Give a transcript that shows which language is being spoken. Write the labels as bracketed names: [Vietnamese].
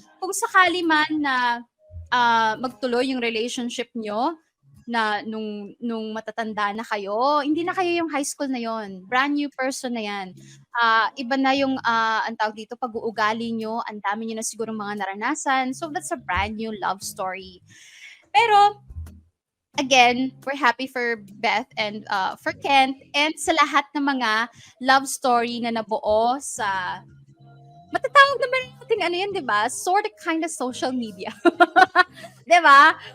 [Filipino] Kung sakali man na magtuloy yung relationship nyo na nung matatanda na kayo, hindi na kayo yung high school na yon. Brand new person na yan. Iba na yung ang tawag dito, pag-uugali nyo, ang dami nyo na siguro mga naranasan. [English] So that's a brand new love story. [Filipino] Pero again, [English] we're happy for Beth and for Kent [Filipino] and sa lahat ng mga love story na nabuo sa matatawag naman natin ano yan, di ba? [English] Sort of kind of social media. [Filipino] Di ba?